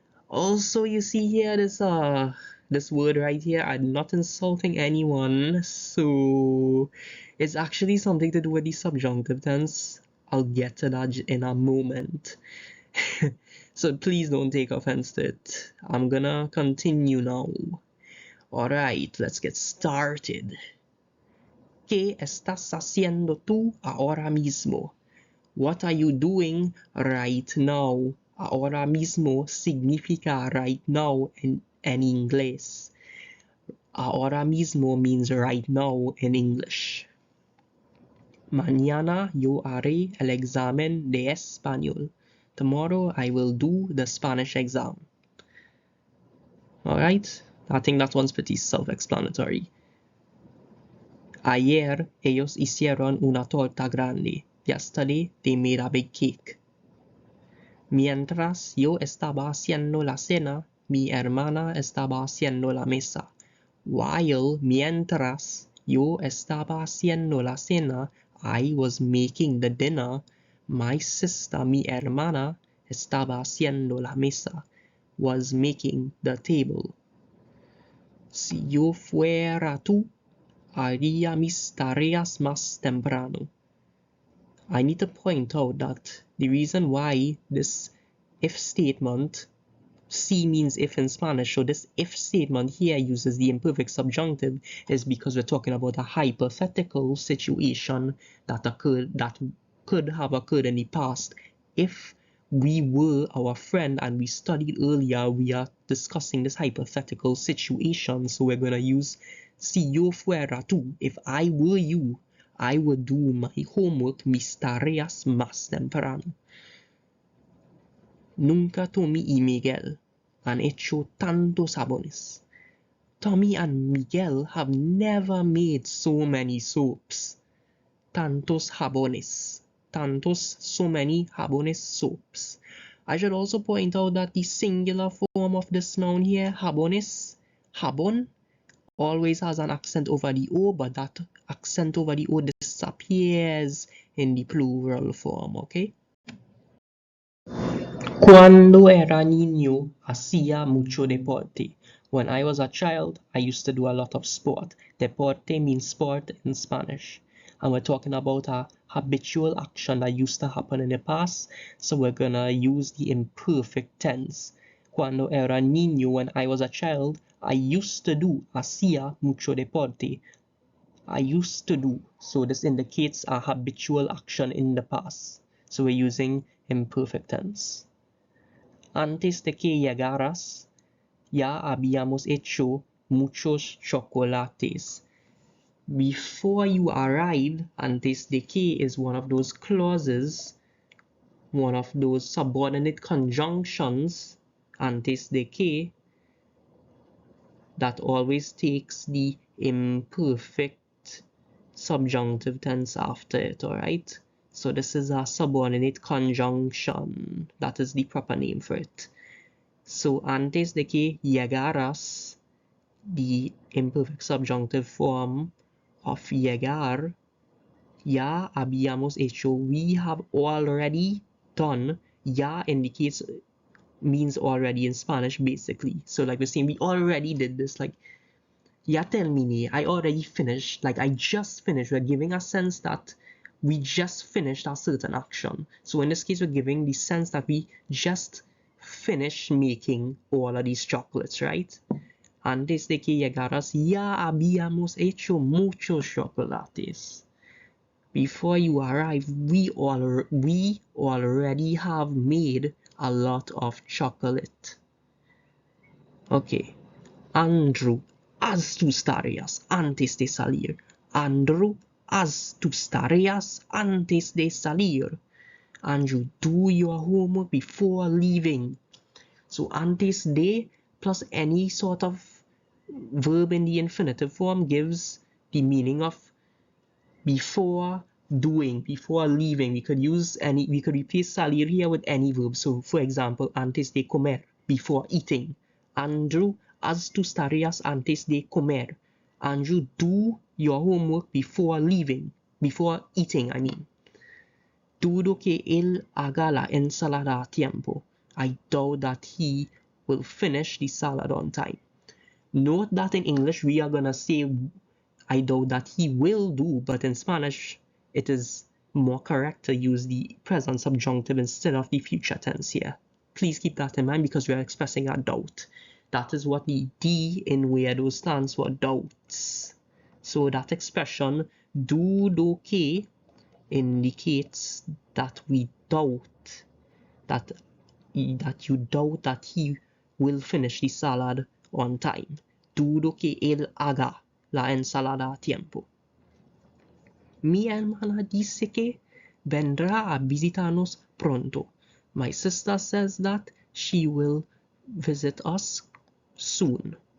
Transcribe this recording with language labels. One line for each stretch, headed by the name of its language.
English: Also, you see here this word right here. I'm not insulting anyone, so it's actually something to do with the subjunctive tense. I'll get to that in a moment. So please don't take offense to it. I'm gonna continue now. Alright, let's get started.
Spanish: ¿Qué estás haciendo tú ahora mismo?
English: What are you doing right now?
Spanish: Ahora mismo significa
English: right now
Spanish: en inglés.
English: Ahora mismo means right now in English.
Spanish: Mañana yo haré el examen de español.
English: Tomorrow I will do the Spanish exam. Alright? I think that one's pretty self-explanatory.
Spanish: Ayer ellos hicieron una torta grande.
English: Yesterday they made a big cake.
Spanish: Mientras yo estaba haciendo la cena, mi hermana estaba haciendo la mesa.
English: While
Spanish: mientras yo estaba haciendo la cena,
English: I was making the dinner. My sister,
Spanish: mi hermana, estaba haciendo la mesa,
English: was making the table.
Spanish: Si yo fuera tú, haría mis tareas más temprano.
English: I need to point out that the reason why this if statement, si means if in Spanish, so this if statement here uses the imperfect subjunctive is because we're talking about a hypothetical situation that could have occurred in the past. If we were our friend and we studied earlier, we are discussing this hypothetical situation, so we're going to use
Spanish: si yo fuera tú.
English: If I were you, I would do my homework,
Spanish: mis tareas más temprano. Nunca Tommy y Miguel han hecho tantos jabones.
English: Tommy and Miguel have never made so many soaps.
Spanish: Tantos jabones. Tantos,
English: so many
Spanish: jabones soaps.
English: I should also point out that the singular form of this noun here, jabones, jabón, always has an accent over the O, but that accent over the O disappears in the plural form, okay?
Spanish: Cuando era niño, hacía mucho deporte.
English: When I was a child, I used to do a lot of sport. Deporte means sport in Spanish. And we're talking about a habitual action that used to happen in the past, so we're gonna use the imperfect tense.
Spanish: Cuando era niño,
English: when I was a child, I used to do,
Spanish: hacía mucho deporte.
English: I used to do, so this indicates a habitual action in the past. So we're using imperfect tense.
Spanish: Antes de que llegaras, ya habíamos hecho muchos chocolates.
English: Before you arrived, antes de que is one of those clauses, one of those subordinate conjunctions, antes de que, that always takes the imperfect subjunctive tense after it, alright? So this is a subordinate conjunction. That is the proper name for it. So
Spanish: antes de que llegaras,
English: the imperfect subjunctive form of llegar,
Spanish: ya habíamos hecho,
English: we have already done. Ya indicates, means already in Spanish basically. So like we're saying, we already did this, like
Spanish: ya terminé,
English: I already finished, like I just finished. We're giving a sense that we just finished a certain action. So in this case, we're giving the sense that we just finished making all of these chocolates, right?
Spanish: Antes de que llegaras, ya habíamos hecho muchos chocolates.
English: Before you arrive, we already have made a lot of chocolate. Okay.
Spanish: Andrew, haz tus tareas antes de salir. Andrew, haz tus tareas antes de salir.
English: Andrew, do your homework before leaving. So antes de plus any sort of verb in the infinitive form gives the meaning of before doing, before leaving. We could replace salir here with any verb. So for example,
Spanish: antes de comer,
English: before eating.
Spanish: Andrew, haz tus tareas antes de comer.
English: Andrew, do your homework before leaving, before eating, I mean.
Spanish: Dudo que él haga la ensalada a tiempo.
English: I doubt that he will finish the salad on time. Note that in English we are gonna say I doubt that he will do, but in Spanish it is more correct to use the present subjunctive instead of the future tense here. Please keep that in mind because we are expressing a doubt. That is what the D in weirdo stands for, doubts. So that expression,
Spanish: dudo que
English: indicates that we doubt that you doubt that he will finish the salad on time.
Spanish: Dudo que él haga la ensalada a tiempo. Mi hermana dice que vendrá a visitarnos pronto.
English: My sister says that she will visit us soon.